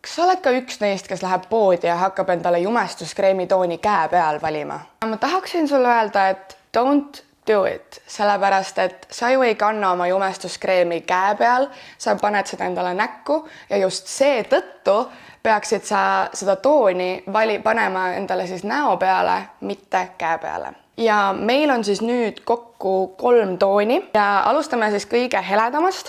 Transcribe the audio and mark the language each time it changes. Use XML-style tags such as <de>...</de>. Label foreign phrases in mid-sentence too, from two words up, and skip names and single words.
<et>Kas sa oled ka üks neist, kes läheb poodi ja hakkab endale jumestuskreemi tooni käe peal valima?</et> <en>Ma tahaksin sulle öelda, et don't do it,</en> <et>sellepärast et sa ju ei kanna oma jumestuskreemi käe peal, sa paned seda endale näkku ja just seetõttu peaksid sa seda tooni panema endale siis näo peale, mitte käe peale. Ja meil on siis nüüd kokku 3 tooni ja alustame siis kõige heledamast.</et>